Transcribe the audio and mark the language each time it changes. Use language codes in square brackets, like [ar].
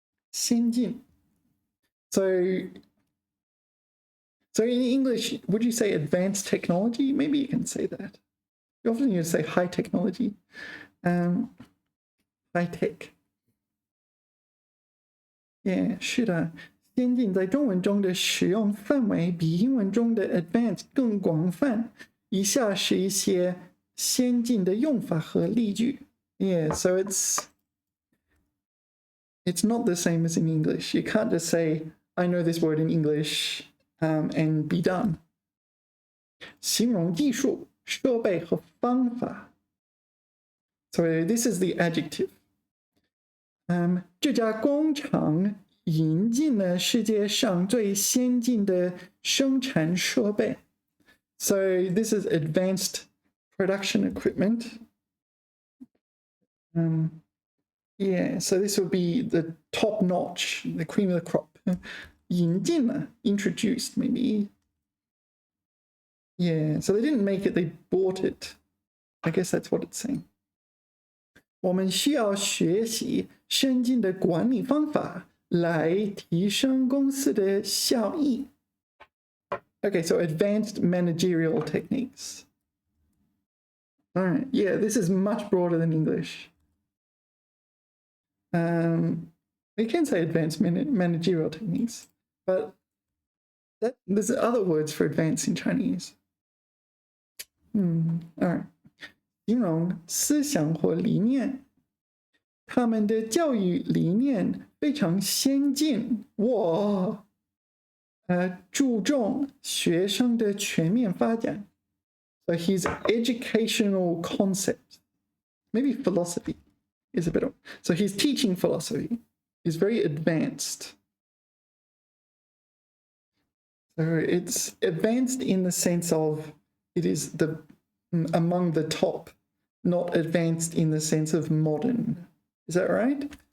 [zh] 先进. [en] So in English, would you say advanced technology? Maybe you can say that. You often use say high technology, high tech. [zh] Yeah, 是的，先进在中文中的使用范围比英文中的 advanced 更广泛。以下是一些先进的用法和例句。 [en] Yeah, so it's not the same as in English. You can't just say, I know this word in English, and be done. [zh] 形容技术、设备和方法。 [en] So this is the adjective. [zh] 这家工厂引进了世界上最先进的生产设备。 [en] So this is advanced production equipment. Yeah, so this would be the top notch, the cream of the crop. [zh] 引进了 [en] introduced, maybe. Yeah, so they didn't make it, they bought it. I guess that's what it's saying. [zh] 我们需要学习先进的管理方法来提升公司的效益。 [en] Okay, so advanced managerial techniques. All right, yeah, this is much broader than English. We can say advanced managerial techniques, but there's other words for advanced in Chinese. All right. [zh] 形容思想或理念，他们的教育理念非常先进。我注重学生的全面发展。 [en] So his educational concept, maybe philosophy is a better. So his teaching philosophy is very advanced. So it's advanced in the sense of it is among the top, not advanced in the sense of modern. Is that right?